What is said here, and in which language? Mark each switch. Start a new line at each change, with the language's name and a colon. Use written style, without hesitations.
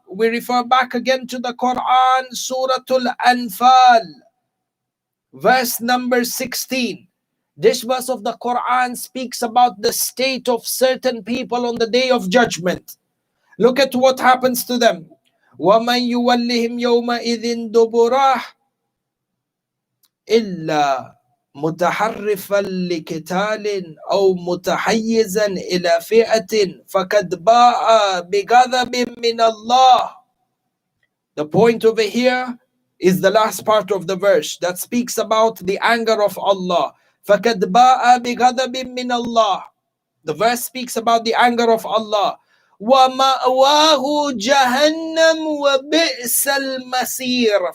English: We refer back again to the Quran, Surah Al-Anfal, verse number 16. This verse of the Quran speaks about the state of certain people on the day of judgment. Look at what happens to them.
Arabic: وَمَنْ يُوَلِّهِمْ يَوْمَئِذٍ دُبُرَهُ إِلَّا متحرفا لقتال أو متحيزا إلى فئة فقد باء بغضب من الله.
English: The point over here is the last part of the verse that speaks about the anger of Allah.
Arabic: فقد باء بغضب من الله.
English: The verse speaks about the anger of Allah.
Arabic: وَمَأْوَاهُ جَهَنَّمُ وَبِئْسَ الْمَصِيرُ.